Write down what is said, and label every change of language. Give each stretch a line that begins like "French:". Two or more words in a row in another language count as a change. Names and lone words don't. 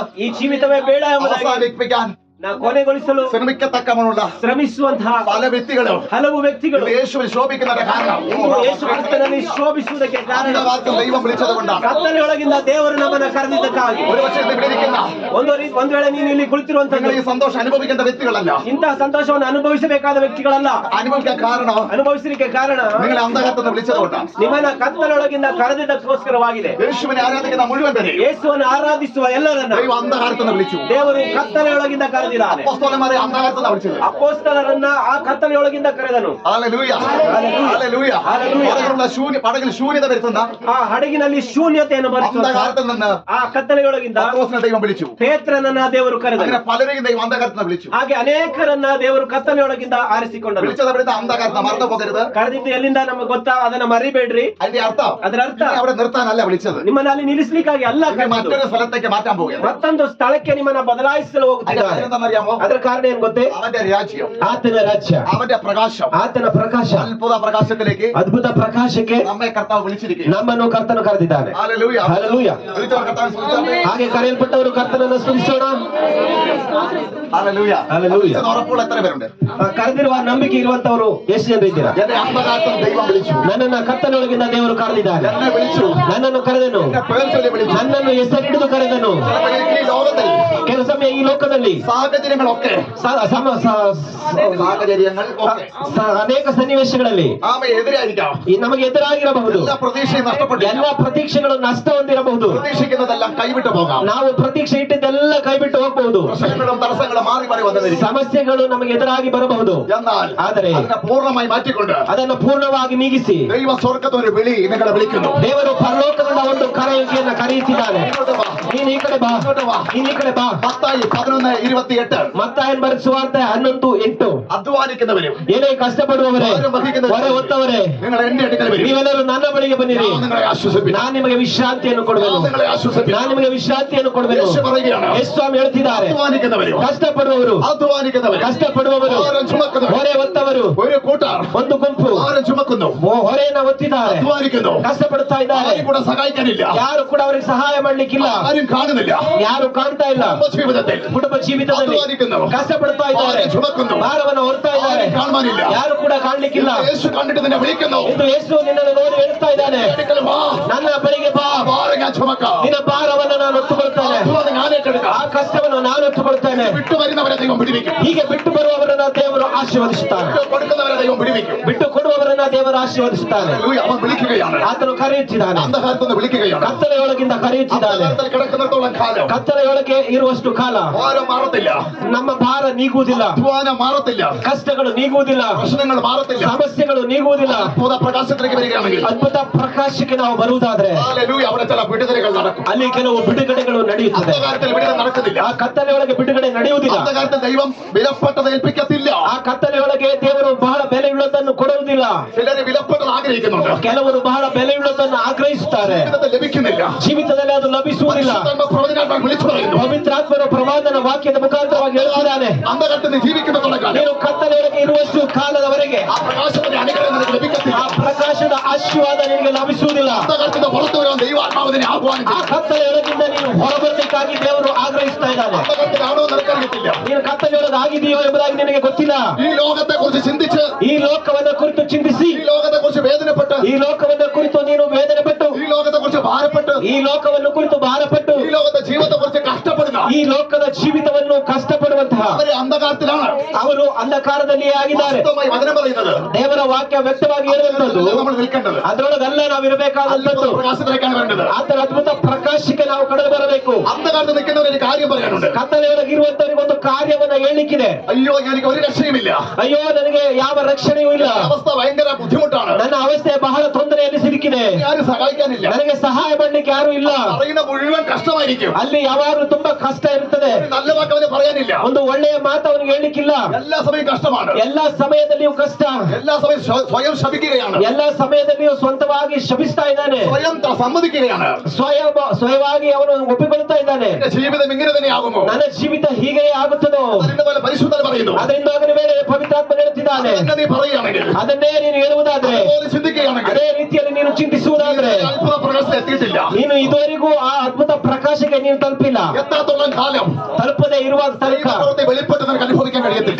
Kannada: ಈ ಜೀವಿತವೇ ಬೇಡ ಎಂಬುದಾಗಿ
Malayalam: അവസാനിപ്പിക്കാൻ
Kannada: ನಾ ಕೊನೆಗೊಳಿಸಲು
Malayalam: ശ്രമിക്കത്തക്കമുള്ള
Kannada: ಶ್ರಮಿಸುವಂತಹ
Malayalam: പല വ്യക്തികളും
Kannada: ಹಲವು ವ್ಯಕ್ತಿಗಳು
Malayalam: യേശുവിൽ ശോഭിക്കുന്നതിന്റെ കാരണം
Kannada: ಇಂದು ಯೇಸು ಕ್ರಿಸ್ತನಲ್ಲಿ ಶೋಭಿಸುವುದಕ್ಕೆ ಕಾರಣ
Malayalam: അന്ധകാരത്തിൽ ദൈവം വിളിച്ചത് കൊണ്ടാണ്.
Kannada: ಕತ್ತಲೆಯೊಳಗಿಂದ ದೇವರು ನಮ್ಮನ್ನ ಕರೆದಿದ್ದಕ್ಕಾಗಿ.
Malayalam: ഒരുപക്ഷെ ഇവിടെ ഇരിക്കുന്ന
Kannada: ಒಂದ್ ವೇಳೆ ನೀನು ಇಲ್ಲಿ
Malayalam: നിങ്ങൾ
Kannada: ಕುಳಿತಿರುವಂತಹ
Malayalam: ഈ സന്തോഷം അനുഭവിക്കേണ്ട വ്യക്തികളല്ല.
Kannada: ಇಂತಹ ಸಂತೋಷವನ್ನು ಅನುಭವಿಸಬೇಕಾದ ವ್ಯಕ್ತಿಗಳಲ್ಲ.
Malayalam: അനുഭവിക്കാൻ കാരണം
Kannada: ಅನುಭವಿಸಲಿಕ್ಕೆ ಕಾರಣ
Malayalam: നിങ്ങളെ അന്ധകാരത്തിൽ നിന്ന് വിളിച്ചത് കൊണ്ടാണ്.
Kannada: ನಿಮ್ಮನ್ನ ಕತ್ತಲೊಳಗಿಂದ ಕರೆದಿದ್ದಕ್ಕೋಸ್ಕರವಾಗಿದೆ.
Malayalam: യേശുവിനെ ആരാധിക്കുന്ന മുഴുവൻ പേരെ
Kannada: ಯೇಸುವನ್ನು ಆರಾಧಿಸುವ ಎಲ್ಲರನ್ನ
Malayalam: ദൈവം അന്ധകാരത്തിൽ നിന്ന് വിളിച്ചു.
Kannada: ದೇವರು ಕತ್ತಲೆಯೊಳಗಿಂದ ಕರೆದಿದ್ದಾನೆ.
Malayalam: അപ്പോസ്തലന്മാരെ അന്ധകാരത്തിൽ നിന്ന് വിളിച്ചത്.
Kannada: ಅಪೊಸ್ತಲರನ್ನ ಆ ಕತ್ತಲೆಯೊಳಗಿಂದ ಕರೆದನು.
Malayalam: ഹല്ലേലൂയ. ഹല്ലേലൂയ. പടകിൽ ശൂന്യത വരുത്തുന്ന
Kannada: ಆ ಹಡಗಿನಲ್ಲಿ ಶೂನ್ಯತೆಯನ್ನು ಬರೆಸುವ
Malayalam: അന്ധകാരത്തിൽ നിന്ന്
Kannada: ಆ ಕತ್ತಲೆಯೊಳಗಿಂದ
Malayalam: പത്രോസിനെ ദൈവം വിളിച്ചു.
Kannada: ಪೇತ್ರನನ್ನ ದೇವರು ಕರೆದನು.
Malayalam: അങ്ങനെ പലരെയും ദൈവം അന്ധകാരത്തിൽ നിന്ന് വിളിച്ചു.
Kannada: ಹಾಗೆ ಅನೇಕರನ್ನ ದೇವರು ಕತ್ತಲೆಯೊಳಗಿಂದ ಆರಿಸಿಕೊಂಡರು.
Malayalam: വിളിച്ചത് എവിടുന്ന അന്ധകാരത്തിൽ മറന്നു പോകരുത്.
Kannada: ಕರೆದಿದ್ದು ಎಲ್ಲಿಂದ ನಮಗೆ ಗೊತ್ತಾ? ಅದನ್ನ ಮರಿಬೇಡ್ರಿ.
Malayalam: അതിന്റെ അർത്ഥം
Kannada: ಅದರ ಅರ್ಥ
Malayalam: നിന്നെ അവിടെ നിർത്താനല്ല വിളിച്ചത്.
Kannada: ನಿಮ್ಮನ್ನ ಅಲ್ಲಿ ನಿಲ್ಲಿಸ್ಲಿಕ್ಕಾಗಿ ಅಲ್ಲ
Malayalam: നിന്നെ
Kannada: ಕರೆದದ್ದು.
Malayalam: മറ്റൊരു സ്ഥലത്തേക്ക് മാറ്റാൻ പോവുകയാണ്.
Kannada: ಮತ್ತೊಂದು ಸ್ಥಳಕ್ಕೆ ನಿಮ್ಮನ್ನ ಬದಲಾಯಿಸಲು
Malayalam: അതിന്റെ
Kannada: ಹೋಗುತ್ತಿದ್ದಾರೆ.
Malayalam: കാര്യം എന്താണെന്നറിയാമോ?
Kannada: ಅದರ ಕಾರಣ ಏನ್ ಗೊತ್ತೇ?
Malayalam: അവന്റെ രാജ്യം,
Kannada: ಆತನ ರಾಜ್ಯ,
Malayalam: അവന്റെ പ്രകാശം,
Kannada: ಆತನ ಪ್ರಕಾಶ,
Malayalam: അത്ഭുത പ്രകാശത്തിലേക്ക്
Kannada: ಅದ್ಭುತ ಪ್ರಕಾಶಕ್ಕೆ
Malayalam: നമ്മെ കർത്താവ് വിളിച്ചിരിക്കുകയാണ്.
Kannada: ನಮ್ಮನ್ನು ಕರ್ತನು ಕರೆದಿದ್ದಾನೆ.
Malayalam: ഹല്ലേലൂയ.
Kannada: ಹಲ್ಲೆಲೂಯ.
Malayalam: വിളിച്ചവർ കർത്താവിനെ സ്തുതിച്ചാട്ടെ.
Kannada: ಹಾಗೆ ಕರೆಯಲ್ಪಟ್ಟವರು ಕರ್ತನನ್ನು ಸ್ತುತಿಸೋಣ.
Malayalam: ഹല്ലേലൂയ. ഹല്ലേലൂയ. വിളിച്ചത് ഉറപ്പുള്ള എത്ര പേരുണ്ട്?
Kannada: ಕರೆದಿರುವ ನಂಬಿಕೆ ಇರುವಂತವರು ಎಷ್ಟು ಜನರು ಇದ್ದೀರಾ?
Malayalam: എന്നെ അന്ധകാരത്തിൽ ദൈവം വിളിച്ചു.
Kannada: ನನ್ನನ್ನ ಕತ್ತಲೊಳಗಿಂದ ದೇವರು ಕರೆದಿದ್ದಾನೆ.
Malayalam: എന്നെ വിളിച്ചു.
Kannada: ನನ್ನನ್ನು ಕರೆದನು.
Malayalam: എന്നെ പേർ ചൊല്ലി വിളിച്ചു.
Kannada: ನನ್ನನ್ನು ಹೆಸರಿಡಿದು ಕರೆದನು.
Malayalam: ചിലപ്പോൾ ഈ ലോകത്തിൽ
Kannada: ಕೆಲವು ಸಮಯ ಈ ಲೋಕದಲ್ಲಿ
Malayalam: സാഹചര്യങ്ങളൊക്കെ സാഹചര്യങ്ങൾ ഒക്കെ
Kannada: ಅನೇಕ ಸನ್ನಿವೇಶಗಳಲ್ಲಿ
Malayalam: എതിരായിരിക്കാം.
Kannada: ಈ ನಮಗೆ ಎದುರಾಗಿರಬಹುದು.
Malayalam: എല്ലാ പ്രതീക്ഷയും നഷ്ടപ്പെട്ടു.
Kannada: ಎಲ್ಲ ಪ್ರತೀಕ್ಷೆಗಳು ನಷ್ಟ ಹೊಂದಿರಬಹುದು.
Malayalam: പ്രതീക്ഷിക്കുന്നതെല്ലാം കൈവിട്ടു പോകാം.
Kannada: ನಾವು ಪ್ರತೀಕ್ಷೆ ಇಟ್ಟಿದ್ದೆಲ್ಲ ಕೈಬಿಟ್ಟು ಹೋಗಬಹುದು.
Malayalam: പ്രശ്നങ്ങളും തടസ്സങ്ങളും മാറി മാറി വന്നിരിക്കും.
Kannada: ಸಮಸ್ಯೆಗಳು ನಮಗೆ ಎದುರಾಗಿ ಬರಬಹುದು.
Malayalam: എന്നാൽ
Kannada: ಆದರೆ
Malayalam: അതിനെ പൂർണ്ണമായി മാറ്റിക്കൊണ്ട്
Kannada: ಅದನ್ನು ಪೂರ್ಣವಾಗಿ ನೀಗಿಸಿ
Malayalam: ദൈവ സ്വർഗത്തിൽ ഒരു വിളി നിങ്ങളെ വിളിക്കുന്നു.
Kannada: ದೇವರು ಪರಲೋಕದಿಂದ ಒಂದು ಕರೆಯುವಿಕೆಯನ್ನು ಕರೆಯುತ್ತಿದ್ದಾನೆ. ನೀನು ಈ ಕಡೆ ಬಾ, ನೀನು ಈ ಕಡೆ ಬಾ.
Malayalam: മത്തായി 11:28
Kannada: ಮತ್ತಾಯನ ಬರೆದ ಸುವಾರ್ತೆ 11:8.
Malayalam: അധ്വാനിക്കുന്നവരും
Kannada: ಏನೇ ಕಷ್ಟಪಡುವವರೇ, ಹೊರೆ ಹೊತ್ತವರೇ,
Malayalam: നിങ്ങൾ എന്റെ അടുക്കൽ വരും.
Kannada: ನೀವೆಲ್ಲರೂ ನನ್ನ ಬಳಿಗೆ ಬನ್ನಿರಿ,
Malayalam: ഞാൻ നിങ്ങളെ ആശ്വസിപ്പിക്കും.
Kannada: ನಾನು ನಿಮಗೆ ವಿಶ್ರಾಂತಿಯನ್ನು ಕೊಡುವೆನು.
Malayalam: നിങ്ങളെ ആശ്വസിപ്പിക്കും.
Kannada: ನಾನು ನಿಮಗೆ ವಿಶ್ರಾಂತಿಯನ್ನು ಕೊಡುವೆನು.
Malayalam: യേശു പറയുകയാണ്,
Kannada: ಯೇಸು ಸ್ವಾಮಿ ಹೇಳ್ತಿದ್ದಾರೆ,
Malayalam: അധ്വാനിക്കുന്നവരും
Kannada: ಕಷ್ಟಪಡುವವರು,
Malayalam: കഷ്ടപ്പെടുവവരും
Kannada: ಹೊರೆ
Malayalam: ചുമക്കുന്നവരും
Kannada: ಹೊರೆ ಹೊತ್ತವರು
Malayalam: ഒരു കൂട്ടർ
Kannada: ಒಂದು ಗುಂಪು
Malayalam: ഭാരം ചുമക്കുന്നു,
Kannada: ಹೊರೆಯನ್ನು ಹೊತ್ತಿದ್ದಾರೆ,
Malayalam: അധ്വാനിക്കുന്നു,
Kannada: ಕಷ್ಟಪಡುತ್ತಾ ಇದ್ದಾರೆ.
Malayalam: ആരും കൂടെ സഹായിക്കാനില്ല,
Kannada: ಯಾರು ಕೂಡ ಅವರಿಗೆ ಸಹಾಯ ಮಾಡ್ಲಿಕ್ಕಿಲ್ಲ,
Malayalam: ആരും കാണുന്നില്ല.
Kannada: ಯಾರು ಕಾಣ್ತಾ ಇಲ್ಲ.
Malayalam: കുടുംബ ജീവിതത്തിൽ
Kannada: ಕುಟುಂಬ ಜೀವಿತದಲ್ಲಿ ಜೀವಿತದಲ್ಲಿ
Malayalam: ಅಧ್ವಾನಿക്കുന്നു.
Kannada: ಕಷ್ಟಪಡ್ತಾ ಇದ್ದಾರೆ,
Malayalam: ഭാര ചുമക്കുന്നു.
Kannada: ಭಾರವನ್ನು ಹೊರ್ತಾ ಇದ್ದಾರೆ,
Malayalam: ആരും കാണുവാനില്ല.
Kannada: ಯಾರು ಕೂಡ ಕಾಣ್ಲಿಕ್ಕಿಲ್ಲ.
Malayalam: യേശു കണ്ടിട്ട് നിന്നെ വിളിക്കുന്നു.
Kannada: ಇಂದು ಯೇಸು ನಿನ್ನನ್ನು ನೋಡಿ ಹೇಳ್ತಾ ಇದ್ದಾನೆ,
Malayalam: അടുക്കൽ വാ,
Kannada: ನನ್ನ ಬಳಿಗೆ ಬಾ,
Malayalam: ആ ഭാരം ഞാൻ ചുമക്കാം.
Kannada: ನಿನ್ನ ಭಾರವನ್ನು ನಾನು ಹೊತ್ತುಕೊಳ್ತೇನೆ,
Malayalam: അധ്വാനം ഞാൻ ഏറ്റെടുക്കാം.
Kannada: ಆ ಕಷ್ಟವನ್ನು ನಾನು ಹೊತ್ತುಕೊಳ್ತೇನೆ.
Malayalam: വിട്ടു വരുന്നവരെ ദൈവം പിടിവിക്കും.
Kannada: ಹೀಗೆ ಬಿಟ್ಟು ಬರುವವರನ್ನ ದೇವರು ಆಶೀರ್ವದಿಸುತ್ತಾನೆ,
Malayalam: വിട്ടു കൊടുക്കുന്നവരെ ദൈവം പിടിവിക്കും.
Kannada: ಬಿಟ್ಟು ಕೊಡುವವರನ್ನ ದೇವರು ಆಶೀರ್ವದಿಸುತ್ತಾನೆ.
Malayalam: ഹല്ലേലൂയ. അവൻ വിളിക്കുകയാണ്.
Kannada: ಆತನು ಕರೆಯುತ್ತಿದ್ದಾನೆ,
Malayalam: അന്ധകാരത്തുനിന്ന് വിളിക്കുകയാണ്.
Kannada: ಕತ್ತಲೆಯೊಳಗಿಂದ ಕರೆಯುತ್ತಿದ್ದಾನೆ.
Malayalam: അന്ധകാരത്തിൽ കിടക്കുന്നിടത്തോളം കാലം
Kannada: ಕತ್ತಲೆಯೊಳಗೆ ಇರುವಷ್ಟು ಕಾಲ
Malayalam: ഭാരം മാറത്തില്ല,
Kannada: ನಮ್ಮ ಭಾರ ನೀಗುವುದಿಲ್ಲ,
Malayalam: അധ്വാനം മാറത്തില്ല,
Kannada: ಕಷ್ಟಗಳು ನೀಗುವುದಿಲ್ಲ,
Malayalam: പ്രശ്നങ്ങൾ മാറത്തില്ല.
Kannada: ಸಮಸ್ಯೆಗಳು ನೀಗುವುದಿಲ್ಲ.
Malayalam: അത്ഭുത പ്രകാശത്തിലേക്ക് വരികയാണെങ്കിൽ
Kannada: ಅದ್ಭುತ ಪ್ರಕಾಶಕ್ಕೆ ನಾವು ಬರುವುದಾದ್ರೆ
Malayalam: ഹല്ലേലൂയ, അവിടെ ചില വിടുതലുകൾ നടക്കും.
Kannada: ಅಲ್ಲಿ ಕೆಲವು ಬಿಡುಗಡೆಗಳು ನಡೆಯುತ್ತದೆ.
Malayalam: അന്ധകാരത്തിൽ വിടുതൽ നടക്കുന്നില്ല.
Kannada: ಆ ಕತ್ತಲೆಯೊಳಗೆ ಬಿಡುಗಡೆ ನಡೆಯುವುದಿಲ್ಲ.
Malayalam: അന്ധകാരത്തിൽ ദൈവം വിലപ്പെട്ടത് ഏൽപ്പിക്കത്തില്ല.
Kannada: ಆ ಕತ್ತಲೆಯೊಳಗೆ ದೇವರು ಬಹಳ ಬೆಲೆಯುಳ್ಳದನ್ನು ಕೊಡುವುದಿಲ್ಲ.
Malayalam: ചിലര് വിലപ്പെട്ടത് ആഗ്രഹിക്കുന്നുണ്ട്,
Kannada: ಕೆಲವರು ಬಹಳ ಬೆಲೆಯುಳ್ಳದನ್ನು ಆಗ್ರಹಿಸುತ್ತಾರೆ,
Malayalam: ജീവിതത്തിൽ ലഭിക്കുന്നില്ല.
Kannada: ಜೀವಿತದಲ್ಲಿ ಅದು ಲಭಿಸುವುದಿಲ್ಲ.
Malayalam: പരിശുദ്ധാത്മ പ്രവചനാത്മാവ് വിളിച്ചു പറയുന്നു,
Kannada: ಪವಿತ್ರಾತ್ಮರ ಪ್ರವಾದನ ವಾಕ್ಯದ ಮುಖಾಂತರವಾಗಿ ಹೇಳುತ್ತಿದ್ದಾನೆ,
Malayalam: അന്ധകാരത്തിൽ നീ ജീവിക്കുന്നിടത്തോളം കാലം
Kannada: ನೀನು ಕತ್ತಲೆಯೊಳಗೆ ಇರುವಷ್ಟು ಕಾಲದವರೆಗೆ
Malayalam: ആ പ്രകാശത്തിന്റെ അനുഗ്രഹം നിനക്ക് ലഭിക്കത്തില്ല.
Kannada: ಆ ಪ್ರಕಾಶದ ಆಶೀರ್ವಾದ ನಿನಗೆ ಲಭಿಸುವುದಿಲ್ಲ.
Malayalam: അന്ധകാരത്തിന്റെ പുറത്തു വരാൻ ദൈവാത്മാവിനെ
Kannada: ಆ
Malayalam: ആഹ്വാനിച്ചു.
Kannada: ಕತ್ತಲೆಯೊಳಗಿಂದ ನೀನು ಹೊರಬರಬೇಕಾಗಿ ದೇವರು ಆಗ್ರಹಿಸ್ತಾ ಇದ್ದಾನೆ.
Malayalam: അന്ധകാരത്തിലാണോ നിനക്കറിയത്തില്ല.
Kannada: ನೀನು ಕತ್ತಲೆಯೊಳಗೆ ಆಗಿದೆಯೋ ಎಂಬುದಾಗಿ ನಿನಗೆ ಗೊತ್ತಿಲ್ಲ.
Malayalam: ഈ ലോകത്തെ കുറിച്ച് ചിന്തിച്ച്,
Kannada: ಈ ಲೋಕವನ್ನ ಕುರಿತು ಚಿಂತಿಸಿ,
Malayalam: ഈ ലോകത്തെ കുറിച്ച് വേദനപ്പെട്ട്,
Kannada: ಈ ಲೋಕವನ್ನ ಕುರಿತು ನೀನು ವೇದನೆ ಪಟ್ಟು,
Malayalam: ഈ ലോകത്തെ കുറിച്ച് ഭാരപ്പെട്ട്,
Kannada: ಈ ಲೋಕವನ್ನು ಕುರಿತು ಭಾರಪಟ್ಟು,
Malayalam: ഈ ലോകത്തെ ജീവിതത്തെ കുറിച്ച് കഷ്ടപ്പെടുന്ന
Kannada: ಈ ಲೋಕದ ಜೀವಿತವನ್ನು ಕಷ್ಟಪಡುವಂತಹ
Malayalam: അവര് അന്ധകാരത്തിലാണ്.
Kannada: ಅವರು ಅಂಧಕಾರದಲ್ಲಿಯೇ ಆಗಿದ್ದಾರೆ.
Malayalam: വാസ്തവമായി വചനം പറയുന്നത്
Kannada: ದೇವರ ವಾಕ್ಯ ವ್ಯಕ್ತವಾಗಿ ಹೇಳುವಂತದ್ದು
Malayalam: നമ്മൾ നിൽക്കേണ്ടത്
Kannada: ಅದರೊಳಗಲ್ಲ ನಾವು
Malayalam: അത്ഭുത
Kannada: ಇರಬೇಕಾದಂತದ್ದು,
Malayalam: പ്രകാശത്തിലേക്കാണ് വരേണ്ടത്.
Kannada: ಆತರ ಅದ್ಭುತ ಪ್ರಕಾಶಕ್ಕೆ ನಾವು ಕಳೆದು ಬರಬೇಕು.
Malayalam: അന്ധകാരത്തിൽ നിൽക്കുന്നവര് കാര്യം പറയാനുണ്ട്.
Kannada: ಕತ್ತಲೆಯೊಳಗಿರುವಂತವರಿಗೆ ಒಂದು ಕಾರ್ಯವನ್ನ ಹೇಳಲಿಕ್ಕಿದೆ.
Malayalam: അയ്യോ, എനിക്ക് ഒരു രക്ഷയുമില്ല,
Kannada: ಅಯ್ಯೋ, ನನಗೆ ಯಾವ ರಕ್ಷಣೆಯೂ ಇಲ್ಲ,
Malayalam: അവസ്ഥ ഭയങ്കര ബുദ്ധിമുട്ടാണ്,
Kannada: ನನ್ನ ಅವಸ್ಥೆ ಬಹಳ ತೊಂದರೆಯಲ್ಲಿ ಸಿಲುಕಿದೆ,
Malayalam: ആരും സഹായിക്കാനില്ല,
Kannada: ನನಗೆ ಸಹಾಯ ಮಾಡಲಿಕ್ಕೆ ಯಾರು ಇಲ್ಲ.
Malayalam: പറയുന്ന മുഴുവൻ കഷ്ടമായിരിക്കും.
Kannada: ಅಲ್ಲಿ ಯಾವಾಗಲೂ ತುಂಬಾ ಕಷ್ಟ ಇರ್ತದೆ,
Malayalam: ഒരു നല്ല വാക്ക് അവന് പറയാനില്ല.
Kannada: ಒಂದು ಒಳ್ಳೆಯ ಮಾತು ಅವನಿಗೆ ಹೇಳಲಿಕ್ಕಿಲ್ಲ.
Malayalam: എല്ലാ സമയം കഷ്ടമാണ്,
Kannada: ಎಲ್ಲಾ ಸಮಯದಲ್ಲಿಯೂ ಕಷ್ಟ,
Malayalam: എല്ലാ സമയം സ്വയം ശപിക്കുകയാണ്,
Kannada: ಎಲ್ಲಾ ಸಮಯದಲ್ಲಿಯೂ ಸ್ವಂತವಾಗಿ ಶಪಿಸ್ತಾ ಇದ್ದಾನೆ,
Malayalam: സ്വയം സമ്മതിക്കുകയാണ്.
Kannada: ಸ್ವಯವಾಗಿ ಅವನು ಒಪ್ಪಿಕೊಳ್ತಾ ಇದ್ದಾನೆ.
Malayalam: എന്റെ ജീവിതം ഇങ്ങനെ തന്നെയാകുമോ?
Kannada: ನನ್ನ ಜೀವಿತ ಹೀಗೆಯೇ ಆಗುತ್ತದೋ?
Malayalam: അതിന്റെ പോലെ പരിശുദ്ധൻ പറയുന്നു.
Kannada: ಅದರಿಂದ ಅವನ ಮೇಲೆ ಪವಿತ್ರಾತ್ಮ ಹೇಳುತ್ತಿದ್ದಾನೆ.
Malayalam: അതന്നെ നീ പറയുകയാണെങ്കിൽ,
Kannada: ಅದನ್ನೇ ನೀನು ಹೇಳುವುದಾದ್ರೆ,
Malayalam: അതുപോലെ ചിന്തിക്കുകയാണെങ്കിൽ,
Kannada: ಅದೇ ರೀತಿಯಲ್ಲಿ ನೀನು ಚಿಂತಿಸುವುದಾದ್ರೆ,
Malayalam: അത്ഭുത പ്രകാശത്തിൽ എത്തിയിട്ടില്ല.
Kannada: ನೀನು ಇದುವರೆಗೂ ಆ ಅದ್ಭುತ ಪ್ರಕಾಶಕ್ಕೆ ನೀನು ತಲುಪಿಲ್ಲ.
Malayalam: എത്താത്തോളം കാലം
Kannada: ತಲುಪದೆ ಇರುವ ತನಕ
Malayalam: ദൈവപ്രവൃത്തി വെളിപ്പെട്ട് നിനക്ക് അനുഭവിക്കാൻ കഴിയത്തില്ല.